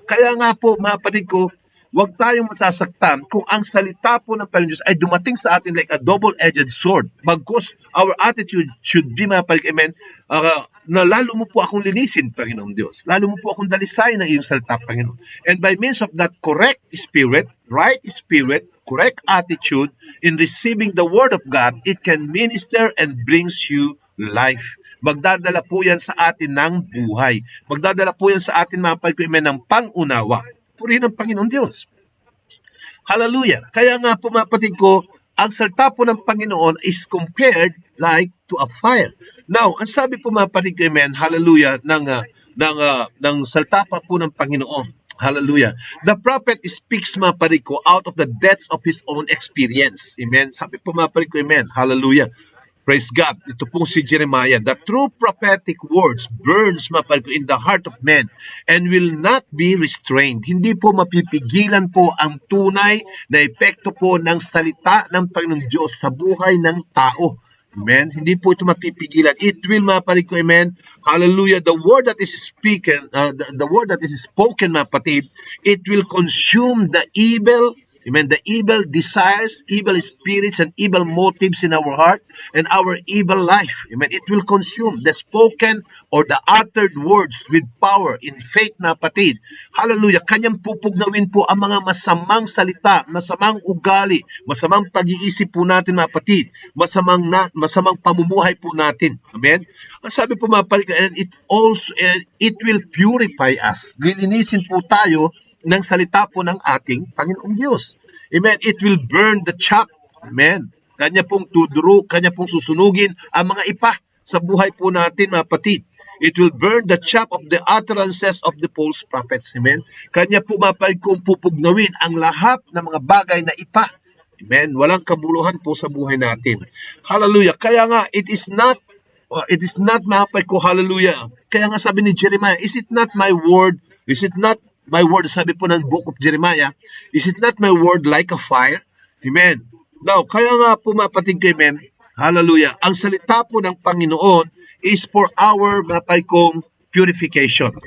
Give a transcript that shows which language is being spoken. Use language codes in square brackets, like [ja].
[tl] Kaya nga po, mga kapatid ko, huwag tayong masasaktan kung ang salita po ng Panginoon Diyos ay dumating sa atin [en] like a double-edged sword. [tl] Bagkus, [en] our attitude should be, [tl] mga kapatid, amen, na lalo mo po akong linisin, Panginoong Diyos. Lalo mo po akong dalisayin ng iyong salita, Panginoon. [en] And by means of that correct spirit, correct attitude in receiving the Word of God, it can minister and brings you life. [tl] Magdadala po yan sa atin ng buhay. Magdadala po yan sa atin, mga pagkuimen, ng pangunawa. Purihin ang Panginoon Diyos. Hallelujah. Kaya nga po, mga kapatid ko, ang salita po ng Panginoon [en] is compared like to a fire. [tl] Now, ang sabi po, mga kapatid ko, amen, hallelujah, ng salita pa po ng Panginoon. Hallelujah. [en] The prophet speaks, [tl] mga kapatid ko, [en] out of the depths of his own experience. [tl] Amen. Sabi po, mga kapatid ko, amen, hallelujah. Praise God. Ito pong si Jeremiah. [en] The true prophetic words burns, [tl] mga kapatid ko, [en] in the heart of men and will not be restrained. [tl] Hindi po mapipigilan po ang tunay na epekto po ng salita ng Panginoong Diyos sa buhay ng tao. Amen. Hindi po ito mapipigilan. [en] It will, [tl] mga kapatid ko, amen. Hallelujah. [en] The word that is spoken, [tl] mga kapatid, [en] it will consume the evil. Amen. The evil desires, evil spirits, and evil motives in our heart and our evil life. Amen. It will consume the spoken or the uttered words with power in faith, [tl] na kapatid. Hallelujah. Kanyang pupugnawin po ang mga masamang salita, masamang ugali, masamang pag-iisip po natin, mga kapatid. Masamang pamumuhay po natin. Amen. Ang sabi po, mga kapatid, [en] and it will purify us. [tl] Lilinisin po tayo ng salita po ng ating Panginoong Diyos. Amen. [en] It will burn the chaff. [tl] Amen. Kanya pong kanya pong susunugin ang mga ipa sa buhay po natin, mga kapatid. [en] It will burn the chaff of the utterances of the false prophets. Amen. [tl] Kanya po, mga kapatid, kong pupugnawin ang lahat ng mga bagay na ipa. Amen. Walang kabuluhan po sa buhay natin. Hallelujah. Kaya nga, [en] it is not, [tl] mga kapatid ko, hallelujah. Kaya nga sabi ni [en] Jeremiah, is it not my word? Is it not my word, [tl] sabi po ng [en] book of Jeremiah, is it not my word like a fire? Amen. [tl] Now, kaya nga po, mga kapatid ko, amen, hallelujah, ang salita po ng Panginoon [en] is for our, [tl] mga kapatid kong, purification.